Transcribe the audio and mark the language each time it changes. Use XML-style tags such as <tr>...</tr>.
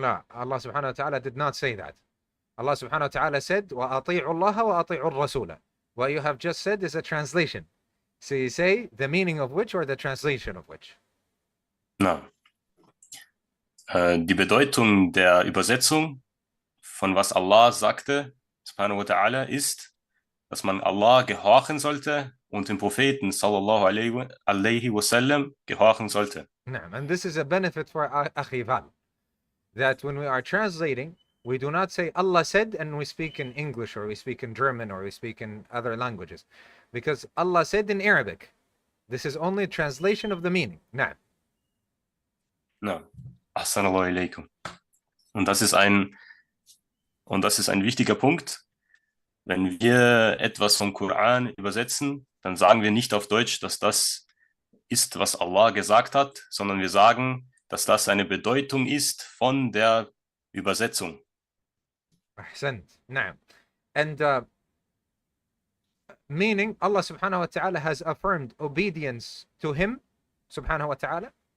<en>No, Allah subhanahu wa ta'ala did not say that. Allah subhanahu wa ta'ala said,</en> <ar>وَأَطِيعُوا اللَّهَ وَأَطِيعُوا الرَّسُولَ.</ar> <en>What you have just said is a translation. So you say the meaning of which or the translation of which?</en> <ar>Na.</ar> <de>Die Bedeutung der Übersetzung von was Allah sagte, subhanahu wa ta'ala, ist, dass man Allah gehorchen sollte und dem Propheten sallallahu alaihi wasallam gehorchen sollte.</de> <en>And this is a benefit for Akhi Val, that when we are translating, we do not say Allah said and we speak in English or we speak in German or we speak in other languages. Because Allah said in Arabic. This is only a translation of the meaning.</en> <ar>Na'am. No. Assalamu alaikum.</ar> <de>Und das ist ein wichtiger Punkt. Wenn wir etwas vom Koran übersetzen, dann sagen wir nicht auf Deutsch, dass das ist, was Allah gesagt hat, sondern wir sagen, dass das eine Bedeutung ist von der Übersetzung.</de> <ar>Ahsant. Na'am.</ar> <en>And meaning Allah subhanahu wa ta'ala has affirmed obedience to him subhanahu wa ta'ala.</en>